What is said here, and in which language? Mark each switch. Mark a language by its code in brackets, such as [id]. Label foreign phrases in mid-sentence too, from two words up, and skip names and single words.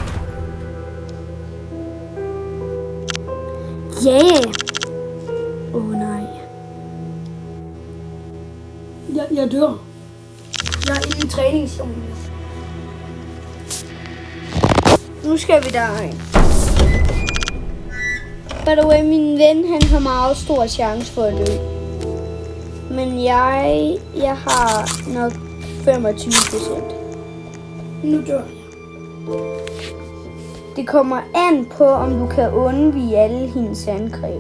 [da] Ja. Yeah. Nej. Jeg dør. Jeg er inde i træningszonen. Nu skal vi derind. [en] By the way, [da] min ven, han har meget stor chance for at dø. Men jeg har nok 25%. Nu dør jeg. Det kommer an på, om du kan undvige alle hendes angreb.